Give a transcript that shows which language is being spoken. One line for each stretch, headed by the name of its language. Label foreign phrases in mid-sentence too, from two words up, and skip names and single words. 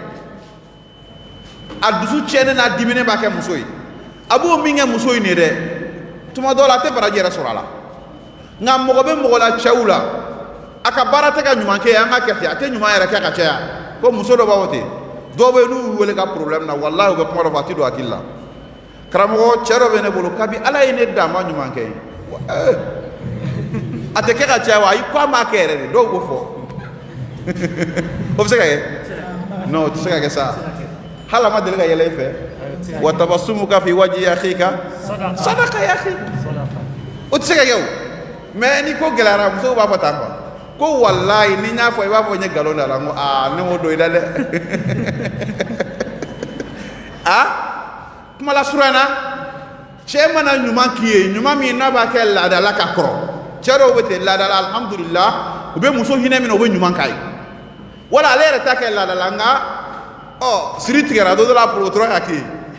Bambara: a dusu tiɲɛnen n'a diminen b'a kɛ muso ye a b'o min kɛ muso in ye dɛ tuma dɔw la a tɛ baraji yɛrɛ sɔrɔ a la nka mɔgɔ bɛ mɔgɔ la cɛw la a ka baara tɛ ka ɲuman kɛ an ka kɛ ten a tɛ ɲuman yɛrɛ kɛ ka caya ko muso dɔ b'a fɔ ten dɔw bɛ yen n'u y'u wele ka problème na walahi u bɛ kuma dɔ fɔ a tɛ don hakili la karamɔgɔ cɛ dɔ bɛ ne bolo kabi Ala ye ne da n ma ɲuman kɛ a tɛ kɛ ka caya wa ayi ko a m'a kɛ yɛrɛ de dɔw b'o fɔ o bɛ se ka kɛ non o tɛ se ka kɛ sa hali a ma deli ka yɛlɛ i fɛ wa
Arabic: تبسمك في وجه أخيك صدقة يا أخي
Bambara: o tɛ se ka kɛ o mais ni ko gɛlɛyara musow b'a fɔ tan quoi ko wallahi ni n y'a fɔ i b'a fɔ n ye nkalon da la n ko ne m'o don i la dɛ kuma la surana cɛ mana ɲuman k'i ye ɲuman min n'a b'a kɛ laadala ka kɔrɔ cɛ dɔw bɛ ten laadala alhamdulillah u bɛ muso hinɛ minɛ u bɛ ɲuman k'a ye wala ale yɛrɛ ta kɛ laadala nka siri tigɛra don dɔ la o tora ka kɛ yen